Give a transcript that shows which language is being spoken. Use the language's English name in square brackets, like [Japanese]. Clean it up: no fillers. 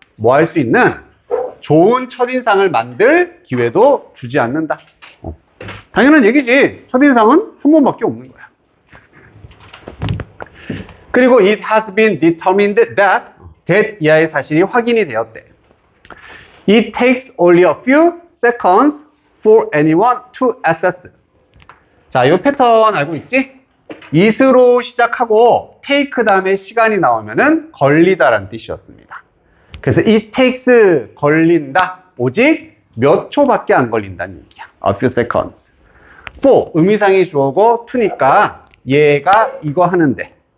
[Korean] 뭐 할 수 있는 좋은 첫인상을 만들 기회도 주지 않는다. 당연한 얘기지. 첫인상은 한 번밖에 없는 거야. 그리고 [English] it has been determined that [Korean] 이하의 사실이 확인이 되었대. [English] It takes only a few seconds for anyone to assess. [Korean] 자, 이 패턴 알고 있지? it으로 시작하고 take 다음에 시간이 나오면은 걸리다라는 뜻이었습니다. 그래서 [English] it takes [Korean] 걸린다. 오직 몇 초밖에 안 걸린다는 얘기야. [English] A few seconds. [Korean] for 의미상의 주어고 to니까 얘가 이거 하는데.